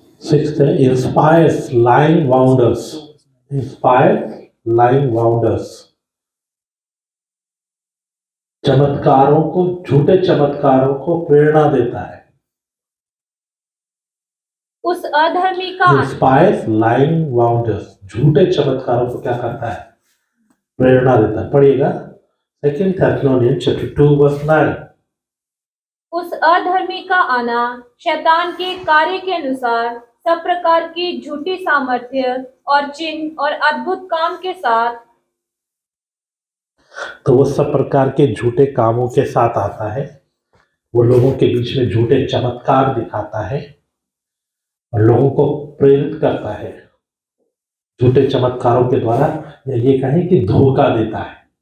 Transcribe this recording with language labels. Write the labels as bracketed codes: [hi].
[en] Sixth है inspires lying wonders. Inspires lying wonders. [hi] चमत्कारों को, झूठे चमत्कारों को प्रेरणा देता है। उस अधर्मी का [en] inspires lying wonders, [hi] झूठे चमत्कारों को क्या करता है? प्रेरणा देता है। पढ़िएगा 2 Thessalonians chapter 2 verse 9। उस अधर्मी का आना शैतान के कार्य के अनुसार सब प्रकार की झूठी सामर्थ्य और चिन्ह और अद्भुत काम के साथ, तो वो सब प्रकार के झूठे कामों के साथ आता है। वो लोगों के बीच में झूठे चमत्कार दिखाता है और लोगों को प्रेरित करता है झूठे चमत्कारों के द्वारा, या ये कहें कि धोखा देता है।